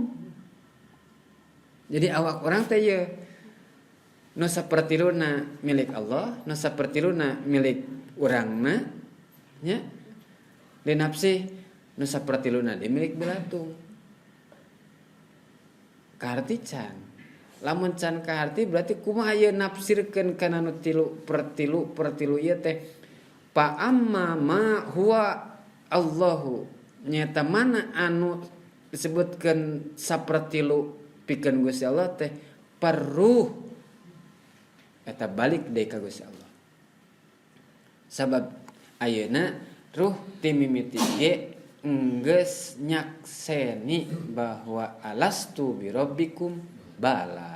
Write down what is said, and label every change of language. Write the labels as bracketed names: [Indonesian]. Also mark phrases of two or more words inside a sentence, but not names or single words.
[Sundanese] Jadi awak orang teh ye no sapertiluna milik Allah, no sapertiluna milik urangna nya. Linapsi no sapertiluna deui milik bilatung. Kaharti can. Lamun can kaharti berarti kumaha ieu nafsirkeun kana nu tilu ieu teh [Arabic] فأما ما هو الله [Sundanese] nyata mana anu disebutkeun sapertilu pikeun Gusti Allah teh perruh eta balik deui ka Gusti Allah. Sabab ayeuna ruh ti mimiti ge enggeus nyakseni bahwa [Arabic] ألست بربكم بلى.